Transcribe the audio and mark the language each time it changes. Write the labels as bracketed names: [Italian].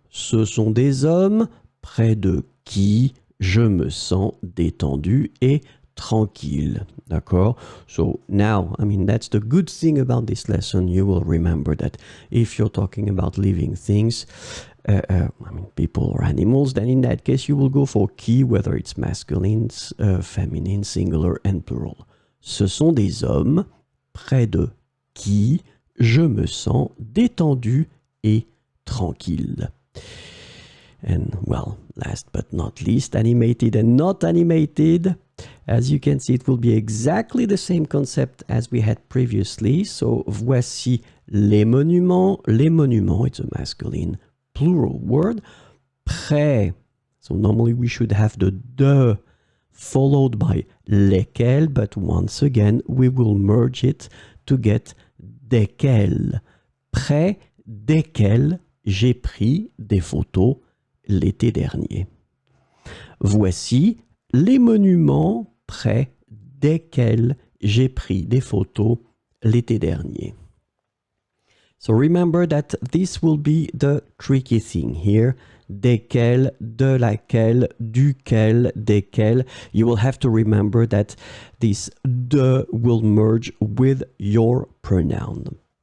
[French] Ce sont des hommes près de qui je me sens détendu et tranquille. D'accord? [English] So now, I mean, that's the good thing about this lesson. You will remember that if you're talking about living things, I mean, people or animals, then in that case, you will go for qui, whether it's masculine, feminine, singular, and plural. Ce sont des hommes près de qui je me sens détendu et tranquille. And well, last but not least, animated and not animated. As you can see, it will be exactly the same concept as we had previously. So, [French] voici les monuments. [English] Les monuments, it's a masculine plural word. Près. So normally we should have the de followed by lesquels, but once again, we will merge it to get desquels. [French] Près desquels j'ai pris des photos l'été dernier. Voici les monuments près desquels j'ai pris des photos l'été dernier. [English] So remember that this will be the tricky thing here. [French] Desquels, de laquelle, duquel, desquels. [English] You will have to remember that this de will merge with your pronoun.